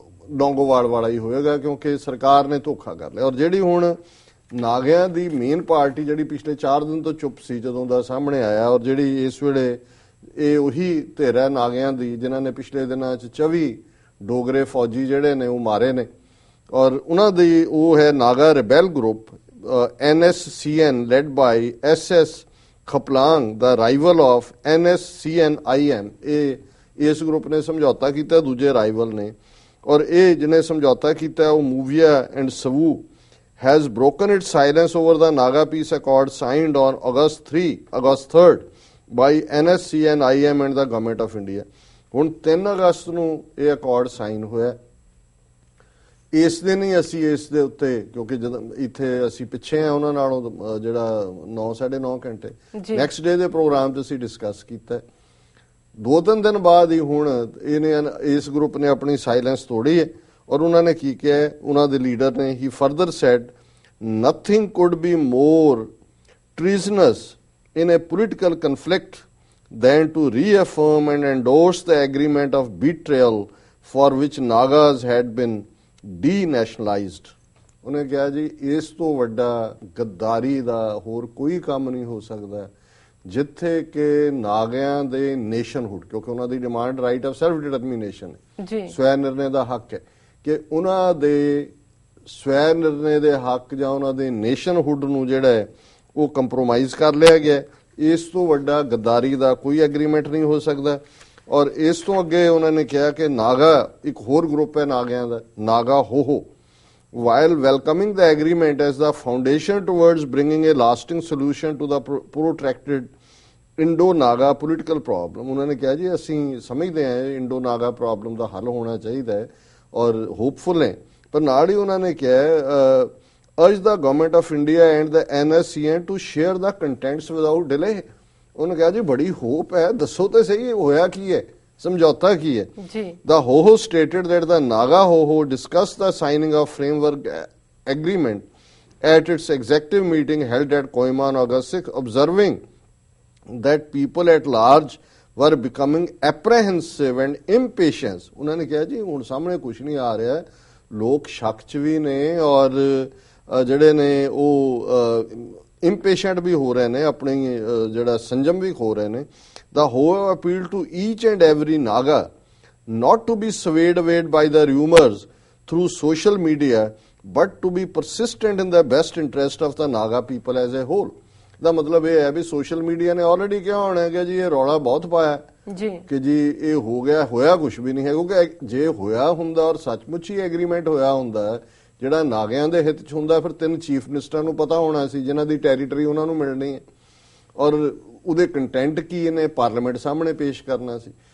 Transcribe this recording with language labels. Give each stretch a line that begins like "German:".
Punjabi: ਡੋਂਗੋਵਾਲ ਵਾਲਾ ਹੀ ਹੋਏਗਾ ਕਿਉਂਕਿ ਸਰਕਾਰ ਨੇ ਧੋਖਾ ਕਰ ਲਿਆ। ਔਰ ਜਿਹੜੀ ਹੁਣ ਨਾਗਿਆਂ ਦੀ ਮੇਨ ਪਾਰਟੀ ਜਿਹੜੀ ਪਿਛਲੇ 4 ਦਿਨ ਤੋਂ ਚੁੱਪ ਸੀ ਜਦੋਂ ਦਾ ਸਾਹਮਣੇ ਆਇਆ ਔਰ ਜਿਹੜੀ ਇਸ ਵੇਲੇ ਇਹ ਉਹੀ ਧਿਰ ਹੈ ਨਾਗਿਆਂ ਦੀ ਜਿਨ੍ਹਾਂ ਨੇ ਪਿਛਲੇ ਦਿਨਾਂ 'ਚ 24 ਡੋਗਰੇ ਫੌਜੀ ਜਿਹੜੇ ਨੇ ਉਹ ਮਾਰੇ ਨੇ ਔਰ ਉਹਨਾਂ ਦੀ ਉਹ ਹੈ ਨਾਗਾ ਰਿਬੈਲ group NSCN
English: led by
Punjabi: SS ਖਪਲਾਂਗ ਦਾ rival of NSCN-IM। ਇਹ ਇਸ ਗਰੁੱਪ ਨੇ ਸਮਝੌਤਾ ਕੀਤਾ, ਦੂਜੇ ਰਾਈਵਲ ਨੇ ਔਰ ਇਹ ਜਿਹਨੇ ਸਮਝੌਤਾ ਕੀਤਾ ਉਹ ਮੂਵੀਆ and
English: ਸਵੂ has broken its silence over the Naga Peace Accord signed on August 3rd by NSCN-IM and the Government of India।
Punjabi: ਹੁਣ 3 ਅਗਸਤ ਨੂੰ ਇਹ ਅਕੋਰਡ ਸਾਈਨ ਹੋਇਆ। ਇਸ ਦਿਨ ਹੀ ਅਸੀਂ ਇਸ ਦੇ ਉੱਤੇ ਕਿਉਂਕਿ ਜਦੋਂ ਇੱਥੇ ਅਸੀਂ ਪਿੱਛੇ ਆ ਉਹਨਾਂ ਨਾਲੋਂ ਜਿਹੜਾ 9-9.5 ਘੰਟੇ ਨੈਕਸਟ ਡੇ ਦੇ ਪ੍ਰੋਗਰਾਮ 'ਚ ਅਸੀਂ ਡਿਸਕਸ ਕੀਤਾ। 2-3 ਦਿਨ ਬਾਅਦ ਹੀ ਹੁਣ ਇਹਨੇ ਇਸ ਗਰੁੱਪ ਨੇ ਆਪਣੀ ਸਾਇਲੈਂਸ ਤੋੜੀ ਹੈ ਔਰ ਉਹਨਾਂ ਨੇ ਕੀ ਕਿਹਾ, ਉਹਨਾਂ ਦੇ ਲੀਡਰ ਨੇ ਹੀ
English: Further said nothing could be more treasonous in a political conflict than to reaffirm and endorse the agreement of betrayal for which Nagas had been denationalized।
Punjabi: ਉਹਨੇ ਕਿਹਾ ਜੀ ਇਸ ਤੋਂ ਵੱਡਾ ਗੱਦਾਰੀ ਦਾ ਹੋਰ ਕੋਈ ਕੰਮ ਨਹੀਂ ਹੋ ਸਕਦਾ ਜਿੱਥੇ ਕਿ ਨਾਗਿਆਂ ਦੇ ਨੇਸ਼ਨਹੁੱਡ, ਕਿਉਂਕਿ ਉਹਨਾਂ ਦੀ demand
English: right of self determination
Punjabi: ਹੈ, ਸਵੈ ਨਿਰਣੇ ਦਾ ਹੱਕ ਹੈ, ਕਿ ਉਹਨਾਂ ਦੇ ਸਵੈ ਨਿਰਣੇ ਦੇ ਹੱਕ ਜਾਂ ਉਹਨਾਂ ਦੇ ਨੇਸ਼ਨਹੁੱਡ ਨੂੰ ਜਿਹੜਾ ਹੈ ਉਹ ਕੰਪਰੋਮਾਈਜ਼ ਕਰ ਲਿਆ ਗਿਆ। ਇਸ ਤੋਂ ਵੱਡਾ ਗੱਦਾਰੀ ਦਾ ਕੋਈ ਐਗਰੀਮੈਂਟ ਨਹੀਂ ਹੋ ਸਕਦਾ। ਔਰ ਇਸ ਤੋਂ ਅੱਗੇ ਉਹਨਾਂ ਨੇ ਕਿਹਾ ਕਿ ਨਾਗਾ ਇੱਕ ਹੋਰ ਗਰੁੱਪ ਹੈ ਨਾਗਿਆਂ ਦਾ, ਨਾਗਾ ਹੋਹੋ,
English: while welcoming the agreement as the foundation towards bringing a lasting solution to the protracted Indo-Naga political problem।
Punjabi: ਉਹਨਾਂ ਨੇ ਕਿਹਾ ਜੀ ਅਸੀਂ ਸਮਝਦੇ ਹਾਂ ਇੰਡੋ ਨਾਗਾ ਪ੍ਰੋਬਲਮ ਦਾ ਹੱਲ ਹੋਣਾ ਚਾਹੀਦਾ ਹੈ ਔਰ ਹੋਪਫੁਲ ਹੈ, ਪਰ ਨਾਲ ਹੀ ਉਹਨਾਂ ਨੇ ਕਿਹਾ
English: urge the government of India and the NSCN to share the contents without delay।
Punjabi: ਉਹਨੇ ਕਿਹਾ ਜੀ ਬੜੀ ਹੋਪ ਹੈ, ਦੱਸੋ ਤੇ ਸਹੀ ਹੋਇਆ ਕੀ ਹੈ, ਸਮਝੌਤਾ ਕੀ ਹੈ ਜੀ।
English: The Hoho stated that the Naga Hoho discussed the signing of framework agreement at its executive meeting held at Kohima on August 6, observing that people at large were becoming apprehensive and impatient।
Punjabi: ਉਹਨਾਂ ਨੇ ਕਿਹਾ ਜੀ ਹੁਣ ਸਾਹਮਣੇ ਕੁਝ ਨਹੀਂ ਆ ਰਿਹਾ, ਲੋਕ ਸ਼ੱਕ 'ਚ ਵੀ ਨੇ ਔਰ ਜਿਹੜੇ ਨੇ ਉਹ ਇੰਪੇਸ਼ੈਂਟ ਵੀ ਹੋ ਰਹੇ ਨੇ, ਆਪਣੀ ਜਿਹੜਾ ਸੰਜਮ ਵੀ ਖੋ ਰਹੇ ਨੇ।
English: The Hoho appealed to each and every Naga not to be swayed away by the rumors through social media but to be persistent in the best interest of the Naga people as a whole।
Punjabi: ਦਾ ਮਤਲਬ ਇਹ ਹੈ ਵੀ social media ਨੇ already ਕਿਹਾ ਹੋਣਾ ਕਿ ਜੀ ਇਹ ਰੌਲਾ ਬਹੁਤ ਪਾਇਆ ਜੀ ਕਿ ਜੀ ਇਹ ਹੋ ਗਿਆ, ਹੋਇਆ ਕੁਝ ਵੀ ਨਹੀਂ ਹੈ। ਕਿਉਂਕਿ ਜੇ ਹੋਇਆ ਹੁੰਦਾ ਔਰ ਸੱਚਮੁੱਚ ਹੀ ਐਗਰੀਮੈਂਟ ਹੋਇਆ ਹੁੰਦਾ ਜਿਹੜਾ ਨਾਗਿਆਂ ਦੇ ਹਿੱਤ 'ਚ ਹੁੰਦਾ ਫਿਰ 3 ਚੀਫ ਮਿਨਿਸਟਰਾਂ ਨੂੰ ਪਤਾ ਹੋਣਾ ਸੀ ਜਿਨ੍ਹਾਂ ਦੀ ਟੈਰੀਟਰੀ ਉਹਨਾਂ ਨੂੰ ਮਿਲਣੀ ਹੈ ਔਰ ਉਹਦੇ ਕੰਟੈਂਟ ਕੀ ਨੇ ਪਾਰਲੀਮੈਂਟ ਸਾਹਮਣੇ ਪੇਸ਼ ਕਰਨਾ ਸੀ।